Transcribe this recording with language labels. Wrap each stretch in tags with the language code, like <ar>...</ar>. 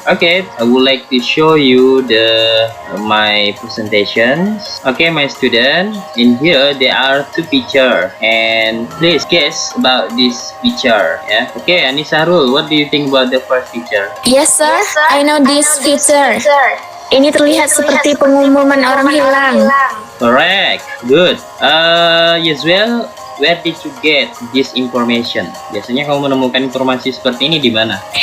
<en>Okay, I would like to show you my presentations. Okay, my student, in here there are two picture, and please guess about this picture. Yeah. Okay, Anisarul, what do you think about the first picture? Yes, sir. I know this feature.</en> <id>Ini terlihat seperti pengumuman orang hilang.</id> <en>Correct. Good. Yaswell, where did you get this information?</en> <id>Biasanya kamu menemukan informasi seperti ini di mana?</id>